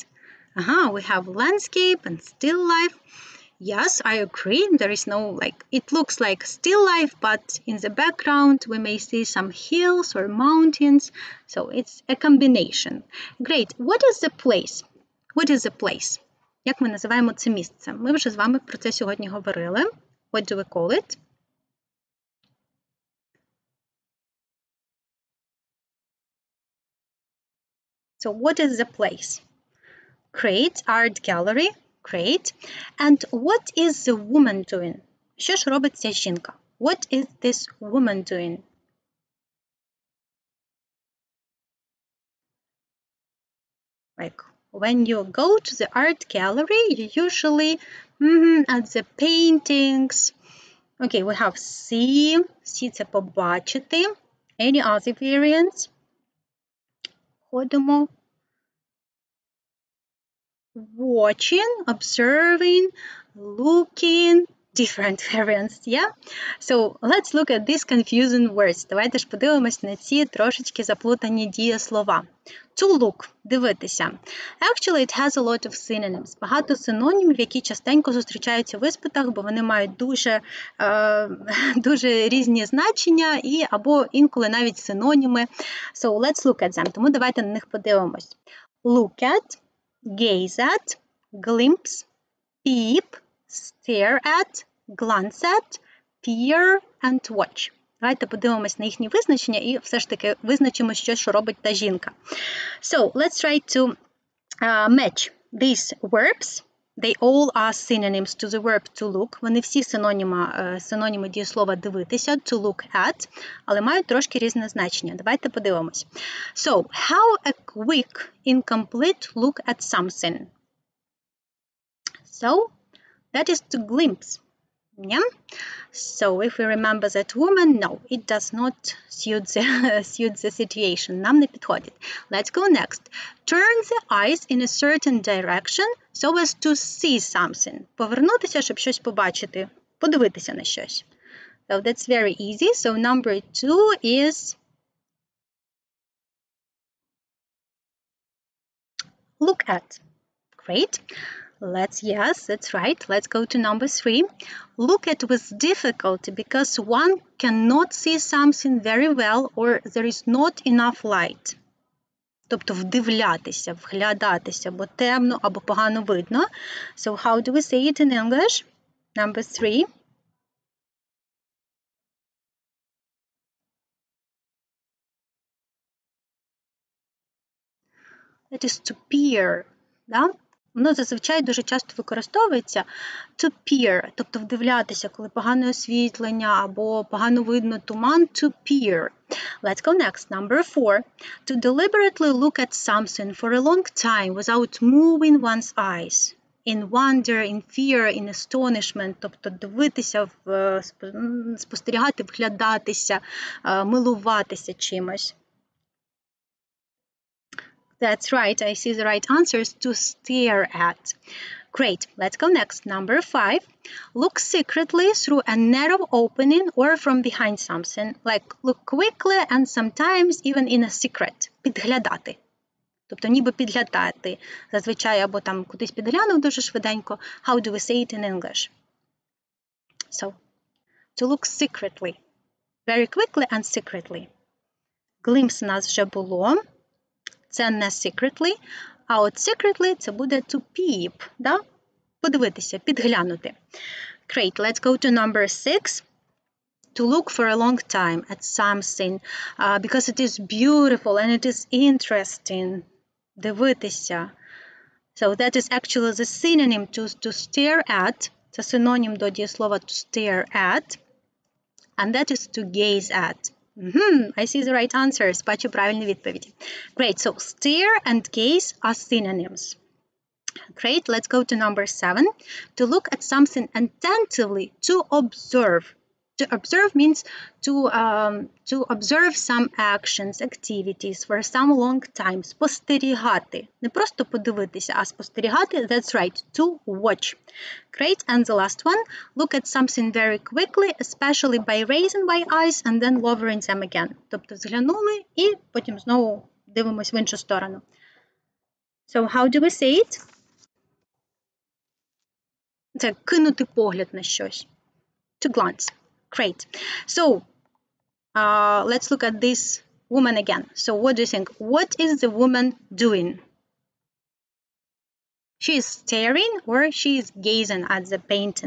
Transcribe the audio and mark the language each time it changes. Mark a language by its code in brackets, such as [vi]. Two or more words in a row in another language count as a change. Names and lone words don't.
[en] We have landscape and still life. Yes, I agree. There is no, like, it looks like still life, but in the background we may see some hills or mountains. So it's a combination. Great. What is the place? What is the place? [uk] Як ми називаємо це місце? Ми вже з вами про це сьогодні говорили. [en] What do we call it? So what is the place? Great. Art gallery. Great. And what is the woman doing? [uk] Що ж робить ця жінка? [en] What is this woman doing? Like when you go to the art gallery, you usually at the paintings. Okay, we have see. See [uk] це побачити. [en] Any other variants? Ходимо. Watching, observing, looking, different variants, yeah? So, let's look at these confusing words. [uk] Давайте ж подивимось на ці трошечки заплутані дієслова. [en] To look, дивитися. Actually, it has a lot of synonyms. [uk] Багато синонімів, які частенько зустрічаються в іспитах, бо вони мають дуже різні значення і або інколи навіть синоніми. [en] So, let's look at them. [uk] Тому давайте на них подивимось. [en] Look at, gaze at, glimpse, peep, stare at, glance at, peer and watch. [uk] Давайте подивимось на їхні визначення і все ж таки визначимо, що робить та жінка. [en] So, let's try to match these verbs. They all are synonyms to the verb to look. [uk] Вони всі синоніми дієслова дивитися, [en] to look at, [uk] але мають трошки різне значення. Давайте подивимось. [en] So, how a quick, incomplete look at something. So, that is to glimpse. Yeah? So, if we remember that woman, no, it does not suit the situation. Нам не підходить. Let's go next. Turn the eyes in a certain direction so as to see something. [uk] Повернутися, щоб щось побачити. Подивитися на щось. [en] So, that's very easy. So, number 2 is look at. Great. Yes, that's right. Let's go to number 3. Look at with difficulty because one cannot see something very well or there is not enough light. [uk] Тобто вдивлятися, вглядатися, бо темно або погано видно. [en] So how do we say it in English? Number 3. That is to peer. [uk] Да? Воно зазвичай дуже часто використовується [en] to peer, [uk] тобто вдивлятися, коли погане освітлення або погано видно туман, [en] to peer. Let's go next. Number 4. To deliberately look at something for a long time without moving one's eyes. In wonder, in fear, in astonishment, [uk] тобто дивитися, спостерігати, вглядатися, милуватися чимось. [en] That's right, I see the right answers to stare at. Great, let's go next. Number 5. Look secretly through a narrow opening or from behind something. Like look quickly and sometimes even in a secret. [uk] Підглядати. Тобто ніби підглядати. Зазвичай або там кудись підглянув дуже швиденько. [en] How do we say it in English? So, to look secretly. Very quickly and secretly. [uk] Glimpse у нас вже було. Це не secretly, а от secretly це буде [en] to peep, [uk] да? Подивитися, підглянути. [en] Great, let's go to number 6. To look for a long time at something, because it is beautiful and it is interesting. [uk] Дивитися. [en] So that is actually the synonym to stare at. [uk] Це синонім до дієслова [en] to stare at. And that is to gaze at. I see the right answers. [uk] Бачу правильні відповіді. [en] Great, so stare and gaze are synonyms. Great, let's go to number 7. To look at something attentively, to observe. To observe means to observe some actions, activities for some long time. [uk] Спостерігати. Не просто подивитися, а спостерігати. [en] That's right, to watch. Great, and the last one. Look at something very quickly, especially by raising my eyes and then lowering them again. [uk] Тобто зглянули і потім знову дивимось в іншу сторону. [en] So, how do we say it? [uk] Це кинути погляд на щось. [en] To glance. Great. So, let's look at this woman again. So, what do you think? What is the woman doing? She is staring or she is gazing at the painting.